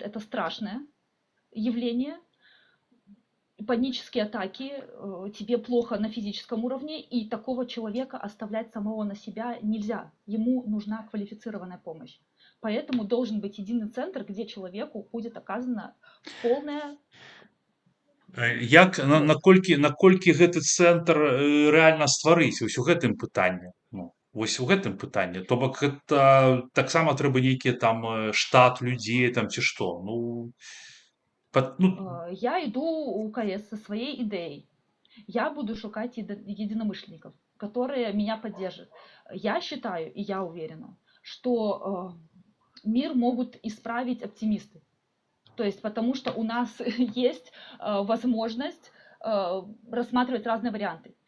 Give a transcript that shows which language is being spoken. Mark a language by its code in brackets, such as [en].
[ru] Это страшное явление. Панические атаки, тебе плохо на физическом уровне, и такого человека оставлять самого на себя нельзя. Ему нужна квалифицированная помощь. Поэтому должен быть единый центр, где человеку будет оказана полная... [be] Наколькі гэты цэнтр рэальна стварыць? Вось у гэтым пытанні. Вось у гэтым пытанні. То бок гэта таксама трэба нейкі там штат людзей там ці што? Ну, [ru] Я иду у КС со своей идеей. Я буду шукать единомышленников, которые меня поддержат. Я считаю, и я уверена, что мир могут исправить оптимисты. То есть потому что у нас есть возможность рассматривать разные варианты.